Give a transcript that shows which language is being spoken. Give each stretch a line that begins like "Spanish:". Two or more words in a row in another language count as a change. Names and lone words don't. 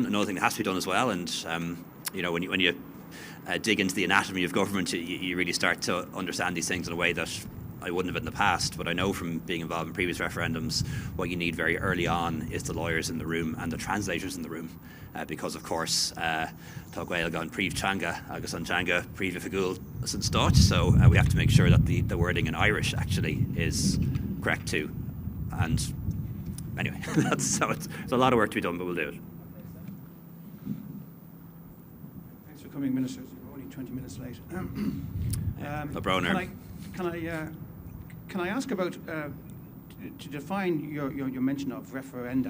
English: Another thing that has to be done as well, and when you dig into the anatomy of government, you really start to understand these things in a way that I wouldn't have in the past, but I know from being involved in previous referendums, what you need very early on is the lawyers in the room and the translators in the room, because of course,
Irish: Tá Gaeilge an príomhtanga agus an teanga príomhfigúil san Stáit,
English: so we have to make sure that the wording in Irish actually is correct too. And anyway, it's a lot of work to be done, but we'll do it. Thanks for coming, Minister. You're only 20 minutes late. Can I ask about, to define your mention of referenda?